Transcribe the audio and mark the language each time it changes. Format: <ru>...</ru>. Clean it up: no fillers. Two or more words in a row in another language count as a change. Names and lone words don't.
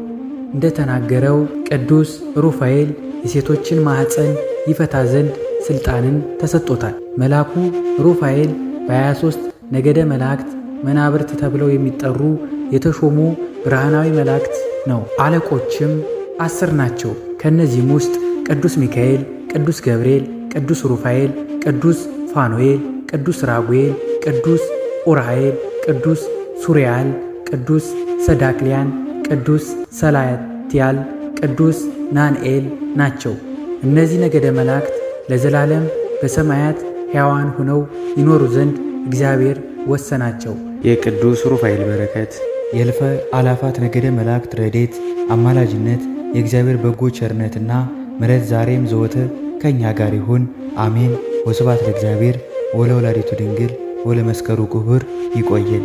<am>እንደተናገረው ቅዱስ ሩፋኤል የሴቶችን ማኅፀን ይፈታ ዘንድ ስልጣንን ተሰጥቶታል። መልአኩ ሩፋኤል በ23 ነገደ መላእክት መናብርት ተብለው የሚጠሩ የተሾሙ ብርሃናዊ መላእክት ነው። አለቆችም 10 ናቸው። ከነዚህም ውስጥ ቅዱስ ሚካኤል፣ ቅዱስ ገብርኤል፣ ቅዱስ ሩፋኤል፣ ቅዱስ ፋኑኤል፣ ቅዱስ ራጉኤል፣ ቅዱስ ኡራኤል፣ ቅዱስ ሱሪያል፣ ቅዱስ ሰዳክሊያን፣ ቅዱስ ሰላትያል፣ ቅዱስ ናንኤል ናቸው። እነዚህ ነገደ መላእክት ለዘላለም በሰማያት ሕያዋን ሆነው ይኖሩ ዘንድ እግዚአብሔር ወሰናቸው። የቅዱስ ሩፋኤል በረከት፣ የእልፈ አላፋት ነገደ መላእክት ረድኤት፣ አማላጅነት፣ የእግዚአብሔር በጎ ቸርነትና ምሕረት ዛሬም ዘወትር ከእኛ ጋር ይሁን አሜን።</am> <gez>ወስብሐት ለእግዚአብሔር ወለወላዲቱ ድንግል ወለመስቀሉ ክቡር።</gez> <am>ይቆየን።</am>